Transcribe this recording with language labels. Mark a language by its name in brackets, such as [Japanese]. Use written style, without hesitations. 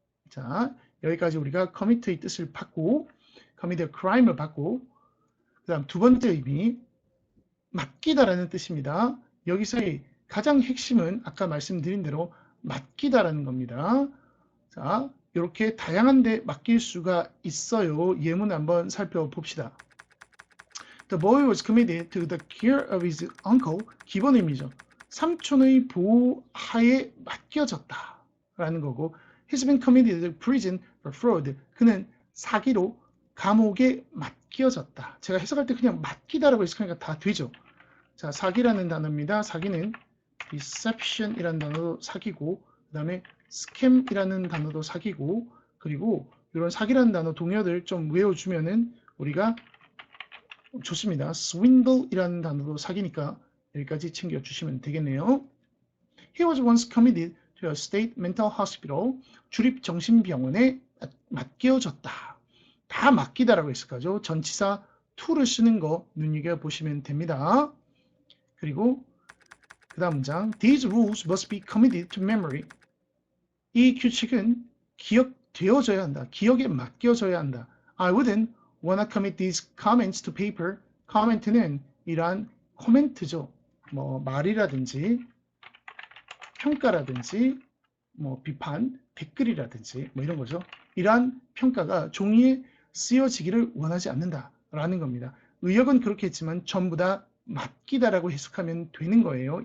[Korean] 자, 여기까지 우리가 commit의 뜻을 받고 commit a crime을 받고 그 다음 두 번째 의미 맡기다라는 뜻입니다. 여기서의 가장 핵심은 아까 말씀드린 대로 맡기다라는 겁니다. 자, 이렇게 다양한 데 맡길 수가 있어요. 예문 한번 살펴봅시다. [English] The boy was committed to the care of his uncle. [Korean] 기본 의미죠. 삼촌의 보호하에 맡겨졌다 라는 거고 [English] He's been committed to prison for fraud. [Korean] 그는 사기로 감옥에 맡겨졌다. 제가 해석할 때 그냥 맡기다라고 해석하니까 다 되죠. 자, 사기라는 단어입니다. 사기는 deception이라는 단어도 사기고 그 다음에 scam이라는 단어도 사기고 그리고 이런 사기라는 단어 동요들 좀 외워주면은 우리가 좋습니다. swindle이라는 단어도 사기니까 여기까지 챙겨주시면 되겠네요. [English] He was once committed to a state mental hospital. [Korean] 주립정신병원에 맡겨졌다. 다 맡기다라고 했을까죠? 전치사 to를 쓰는 거 눈여겨보시면 됩니다. 그리고 그 다음 문장 [English] These rules must be committed to memory. [Korean] 이 규칙은 기억되어져야 한다. 기억에 맡겨져야 한다. [English] I wouldn't wanna commit these comments to paper. [Korean] comment는 이러한 코멘트죠. 뭐 말이라든지 평가라든지 뭐 비판, 댓글이라든지 뭐 이런 거죠. 이러한 평가가 종이에 쓰여지기를 원하지 않는다라는 겁니다. 의역은 그렇게 했지만 전부 다 맡기다라고 해석하면 되는 거예요.